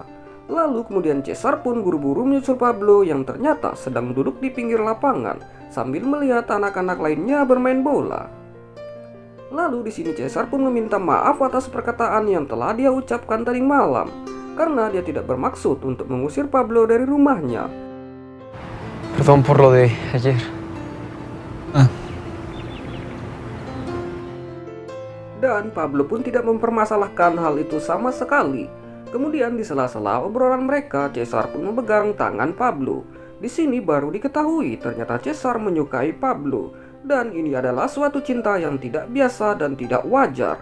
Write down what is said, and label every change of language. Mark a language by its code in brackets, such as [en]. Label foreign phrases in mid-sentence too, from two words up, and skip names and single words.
[id] Lalu kemudian Cesar pun buru-buru menyusul Pablo yang ternyata sedang duduk di pinggir lapangan sambil melihat anak-anak lainnya bermain bola. Lalu di sini Cesar pun meminta maaf atas perkataan yang telah dia ucapkan tadi malam, karena dia tidak bermaksud untuk mengusir Pablo dari rumahnya. [es] Perdón por lo de ayer. [id] Dan Pablo pun tidak mempermasalahkan hal itu sama sekali. Kemudian di sela-sela obrolan mereka, Cesar pun memegang tangan Pablo. Di sini baru diketahui ternyata Cesar menyukai Pablo, dan ini adalah suatu cinta yang tidak biasa dan tidak wajar.